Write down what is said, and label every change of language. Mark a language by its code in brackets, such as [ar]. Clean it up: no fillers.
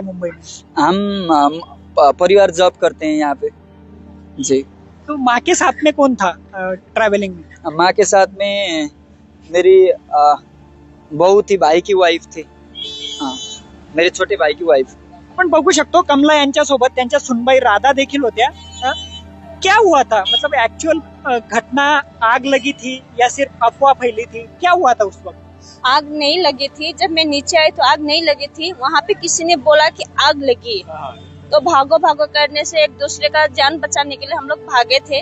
[hi] मुंबई में हम परिवार जॉब करते हैं यहाँ पे जी। तो माँ के साथ में कौन था ट्रैवलिंग में? माँ के साथ में मेरी बहू थी, भाई की वाइफ थी, मेरे छोटे भाई की वाइफ। [mr] आपण बघू शकतो कमला यांच्यासोबत त्यांच्या सुनबाई राधा देखील होत्या। [hi] क्या हुआ था, मतलब एक्चुअल घटना, आग लगी थी या सिर्फ अफवाह फैली थी, क्या हुआ था उस वक्त? आग नहीं लगी थी। जब मैं नीचे आई तो आग नहीं लगी थी। वहाँ पे किसी ने बोला कि आग लगी, तो भागो करने से एक दूसरे का जान बचाने के लिए हम लोग भागे थे।